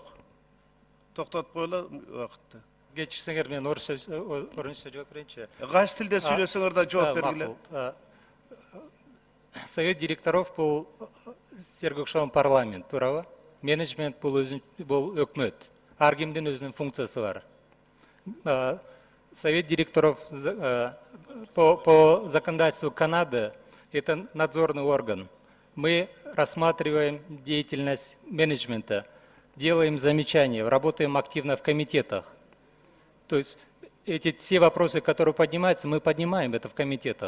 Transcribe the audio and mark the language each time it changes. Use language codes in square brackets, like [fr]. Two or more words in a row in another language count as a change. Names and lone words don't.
[ky] Токтотуп койгула убакытты. Кечирсеңер, мен орусча жооп берейинчи. Кайсы тилде сүйлөсөңөр да жооп бергиле. [ru] Совет директоров [ky] бул силерге окшогон парламент, туурабы? Менеджмент бул өкмөт. Ар кимдин өзүнүн функциясы бар. [ru] Совет директоров по законодательству Канады это надзорный орган. Мы рассматриваем деятельность менеджмента, делаем замечания, работаем активно в комитетах. То есть все вопросы, которые поднимаются, мы поднимаем это в комитетах.